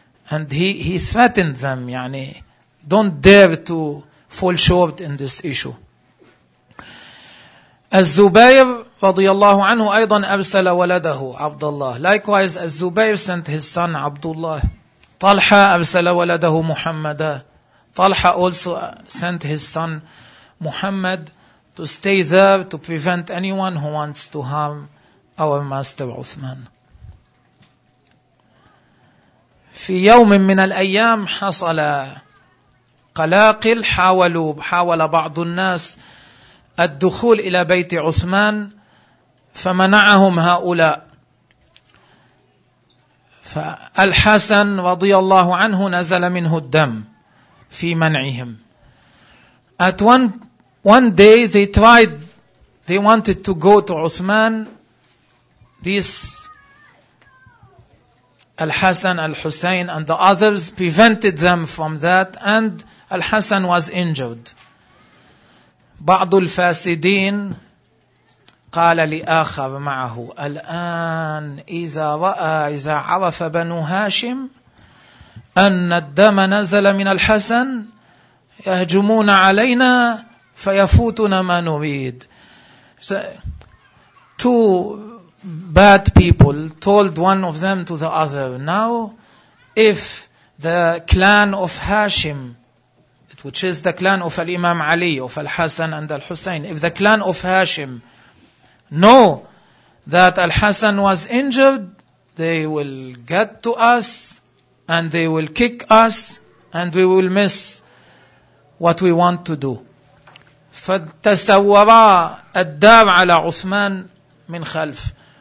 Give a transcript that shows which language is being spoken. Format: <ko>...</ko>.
<en>And he threatened them, يعني, don't dare to fall short in this issue.</en> <ar>الزبير رضي الله عنه أيضا أرسل ولده عبد الله.</ar> <en>Likewise, الزبير sent his son عبد الله.</en> <ar>طلحة أرسل ولده محمد.</ar> <en>طلحة also sent his son محمد to stay there to prevent anyone who wants to harm our master عثمان.</en> <ar>في يوم من الأيام حصل قلاقل، حاول بعض الناس الدخول إلى بيت عثمان فمنعهم هؤلاء. فالحسن رضي الله عنه نزل منه الدم في منعهم.</ar> <en>At one day they tried, they wanted to go to عثمان. This الحسن الحسين and the others prevented them from that, and الحسن was injured.</en> <ar>بعض الفاسدين قال لآخر معه الآن إذا عرف بنو هاشم أن الدم نزل من الحسن يهجمون علينا فيفوتنا ما نريد.</ar> <en>So, two bad people told one of them to the other, now if the clan of Hashim, which is the clan of Al-Imam Ali, of Al-Hasan and Al-Husayn, if the clan of Hashim know that Al-Hasan was injured, they will get to us and they will kick us and we will miss what we want to do.</en> <ar>فتسورا الدار على عثمان من خلف.</ar>